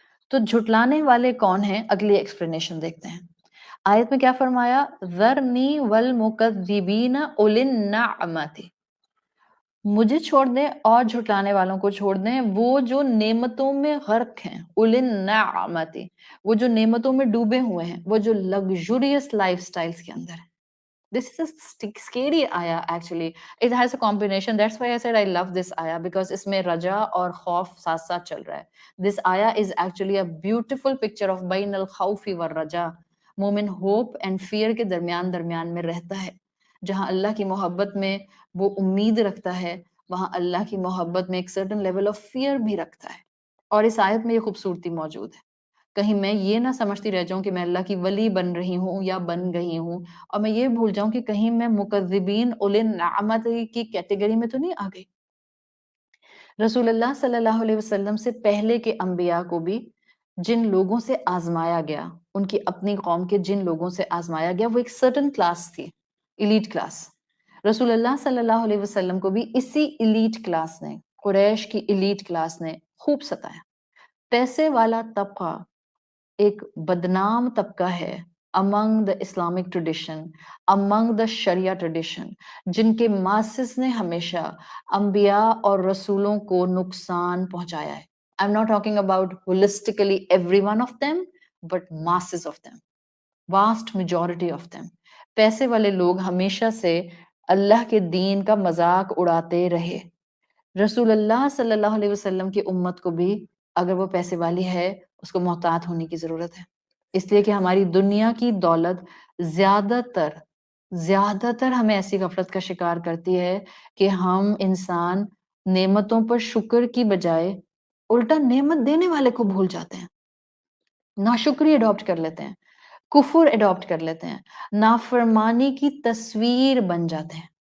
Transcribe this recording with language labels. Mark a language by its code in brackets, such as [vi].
[ur] تو جھٹلانے والے کون ہیں اگلی ایکسپلینیشن دیکھتے ہیں. آیت میں کیا فرمایا؟ [ar] ذرنی والمکذبین اولی النعمت، [ur] مجھے چھوڑ دیں اور جھٹلانے والوں کو چھوڑ دیں، وہ جو نعمتوں میں غرق ہیں، اولی النعمت، وہ جو نعمتوں میں ڈوبے ہوئے ہیں، وہ جو لگژریس لائف سٹائلز کے اندر ہیں. [en] This is a scary ayah actually. It has a combination. That's why I said I love this ayah because [ur] اس میں رجا اور خوف ساتھ ساتھ چل رہا ہے. [en] This ayah is actually a beautiful picture of [ar] بین الخوف والرجا. [ur] مومن [en] hope and fear [ur] کے درمیان میں رہتا ہے. جہاں اللہ کی محبت میں وہ امید رکھتا ہے وہاں اللہ کی محبت میں ایک [en] certain level of fear [ur] بھی رکھتا ہے. اور اس آیت میں یہ خوبصورتی موجود ہے. کہیں میں یہ نہ سمجھتی رہ جاؤں کہ میں اللہ کی ولی بن رہی ہوں یا بن گئی ہوں اور میں یہ بھول جاؤں کہ کہیں میں مکذبین اولی النعمت کی کیٹیگری میں تو نہیں آ گئی. رسول اللہ صلی اللہ علیہ وسلم سے پہلے کے انبیاء کو بھی جن لوگوں سے آزمایا گیا، ان کی اپنی قوم کے جن لوگوں سے آزمایا گیا، وہ ایک سرٹن کلاس تھی، ایلیٹ کلاس. رسول اللہ صلی اللہ علیہ وسلم کو بھی اسی ایلیٹ کلاس نے، قریش کی ایلیٹ کلاس نے خوب ستایا. پیسے والا طبقہ ایک بدنام طبقہ ہے [en] among the Islamic tradition, among the Sharia tradition، [ur] جن کے ماسز نے ہمیشہ انبیاء اور رسولوں کو نقصان پہنچایا ہے. [en] I'm not talking about holistically every one of them, but masses of them, vast majority of them. [ur] پیسے والے لوگ ہمیشہ سے اللہ کے دین کا مذاق اڑاتے رہے. رسول اللہ صلی اللہ علیہ وسلم کی امت کو بھی اگر وہ پیسے والی ہے اس کو محتاط ہونے کی ضرورت ہے، اس لیے کہ ہماری دنیا کی دولت زیادہ تر ہمیں ایسی غفلت کا شکار کرتی ہے کہ ہم انسان نعمتوں پر شکر کی بجائے الٹا نعمت دینے والے کو بھول جاتے ہیں، ناشکری اڈاپٹ کر لیتے ہیں، کفر اڈاپٹ کر لیتے ہیں، نافرمانی کی تصویر بن جاتے ہیں.